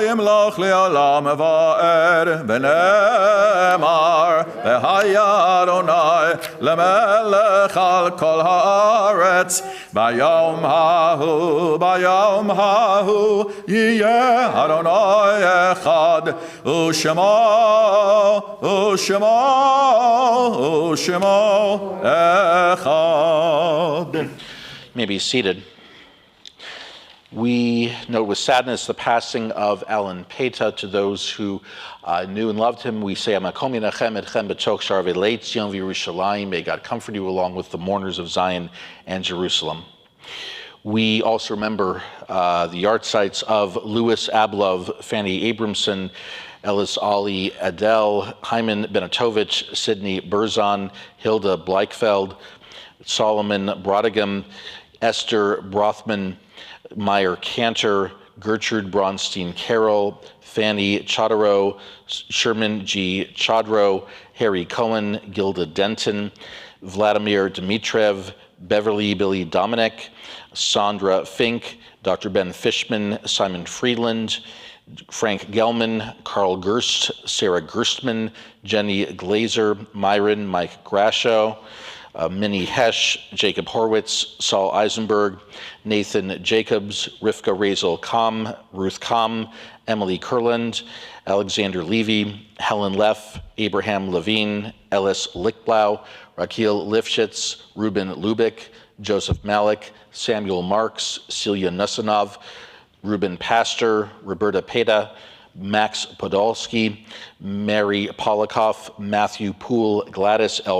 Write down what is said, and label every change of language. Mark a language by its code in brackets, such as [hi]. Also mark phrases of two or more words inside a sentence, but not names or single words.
[he] ימלוך לעולם ועד ונאמר והיה אדוני למלך על כל הארץ ביום ההוא יהיה אדוני אחד ושמו אחד. [en] You may be seated. We note with sadness the passing of Alan Peta. To those who knew and loved him, we say, [he] המקום ינחם אתכם בתוך שאר אבלי ציון וירושלים. [en] May God comfort you along with the mourners of Zion and Jerusalem. We also remember the yard sites of Louis Ablov, Fanny Abramson, Ellis Ali Adele, Hyman Benetovich, Sidney Berzon, Hilda Bleichfeld, Solomon Brodegam, Esther Brothman, Meyer Cantor, Gertrude Bronstein Carroll, Fanny Chodorow, Sherman G. Chodrow, Harry Cohen, Gilda Denton, Vladimir Dmitrev, Beverly Billy Dominic, Sandra Fink, Dr. Ben Fishman, Simon Friedland, Frank Gelman, Carl Gerst, Sarah Gerstman, Jenny Glazer, Myron Mike Grasho, Minnie Hesch, Jacob Horwitz, Saul Eisenberg, Nathan Jacobs, Rivka Razel Kam, Ruth Kam, Emily Kurland, Alexander Levy, Helen Leff, Abraham Levine, Ellis Lichtblau, Raquel Lifshitz, Ruben Lubick, Joseph Malik, Samuel Marks, Celia Nusanov, Ruben Pastor, Roberta Peda, Max Podolsky, Mary Polikoff, Matthew Poole, Gladys L.